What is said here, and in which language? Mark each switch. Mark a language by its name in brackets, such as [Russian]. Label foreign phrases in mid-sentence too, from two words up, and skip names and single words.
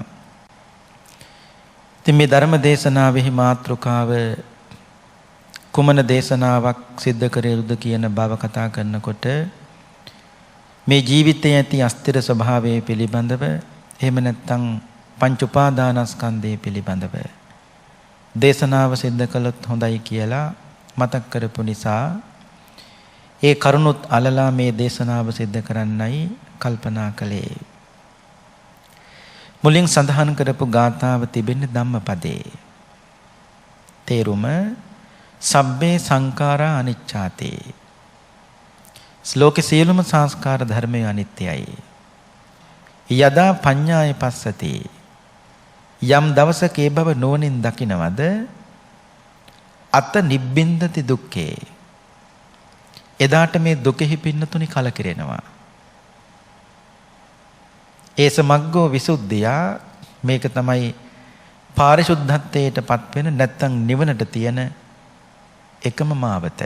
[Sinhala] ඉතින් මේ ධර්ම දේශනාවෙහි මාතෘකාව කුමන දේශනාවක් සිද්ධ කරේරුද කියන බව කතා කරනකොට මේ ජීවිතයේ ඇති අස්තිර ස්වභාවය පිළිබඳව එහෙම නැත්නම් පංච උපාදානස්කන්ධය පිළිබඳව දේශනාව සිද්ධ කළොත් හොඳයි කියලා මතක් කරපු නිසා ඒ කරුණුත් අලලා මේ දේශනාව සිද්ධ කරන්නයි කල්පනා කළේ. මුලින් සඳහන් කරපු ගාථාව තිබෙන්නේ ධම්මපදේ. [Pali] තේරුම සබ්බේ සංඛාරා අනිච්ඡාති. [Sinhala] ශ්ලෝකේ සියලුම සංස්කාර ධර්මය අනිත්‍යයි. [Pali] යදා පඤ්ඤාය පස්සති. [Sinhala] යම් දවසක ඒ බව නුවණින් දකිනවද [Pali] අත නිබ්බින්දති දුක්ඛේ. [Sinhala] එදාට මේ දුකෙහි පින්නතුනි කලකිරෙනවා. [Pali] ඒස මග්ගෝ විසුද්ධියා [Sinhala] මේක තමයි පාරිශුද්ධත්වයටපත් වෙන නැත්නම් නිවනට තියෙන එකම මාවත.